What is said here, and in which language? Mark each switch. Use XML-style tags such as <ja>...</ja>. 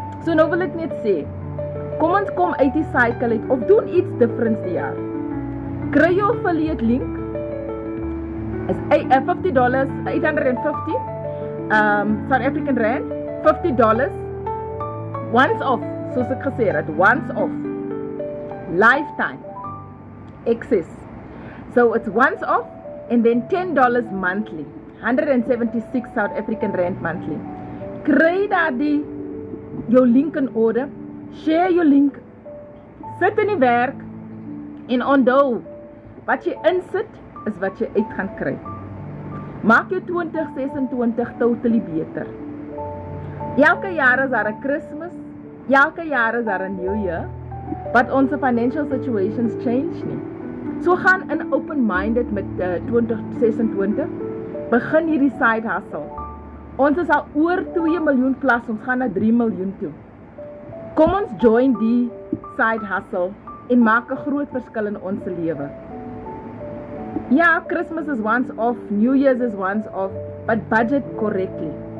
<af>So nou wil ek net sê, kom ons kom uit die cycle uit, of doen iets different die jaar. Kry jou affiliate link, is $50, $850, South African Rand, $50, once off, soos ek gesê het, once off, lifetime, access.</af> <en>So it's once off, and then $10 monthly, 176 South African Rand monthly.</en> <af>Kry daar jou link in orde, share jou link, sit in die werk, en onthou, wat jy insit, is wat jy uit gaan kry. Maak jou 2026 totally beter. Elke jaar is daar 'n Christmas, elke jaar is daar 'n New Year,</af> <en>but onze financial situations change</en> <af>nie. So gaan in open-minded met 2026, begin hierdie side hustle. Ons is al oor 2 miljoen plus, ons gaan na 3 miljoen toe. Kom ons join die side hustle en maak 'n groot verskil in ons lewe.</af> <en>Ja, Christmas is once off, New Year's is once off, but budget correctly.</en>